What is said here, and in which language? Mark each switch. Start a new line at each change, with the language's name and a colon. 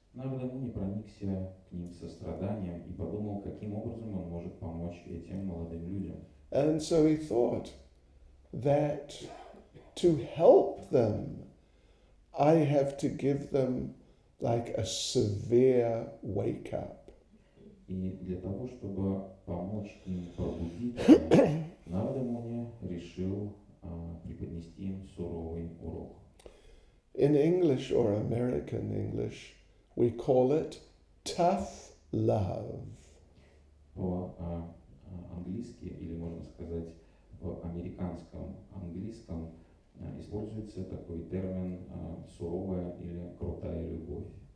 Russian: Нарада Муни проникся к ним состраданием и подумал, каким образом он может помочь этим молодым людям.
English: And so he thought that to help them, I have to give them like a severe wake-up.
Russian: И для того, чтобы помочь им пробудиться, Нарада Муни решил преподнести им суровый урок.
English: In English or American English, we call it tough love.
Russian: По-английски, или можно сказать в американском английском, используется такой термин суровая или крутая любовь.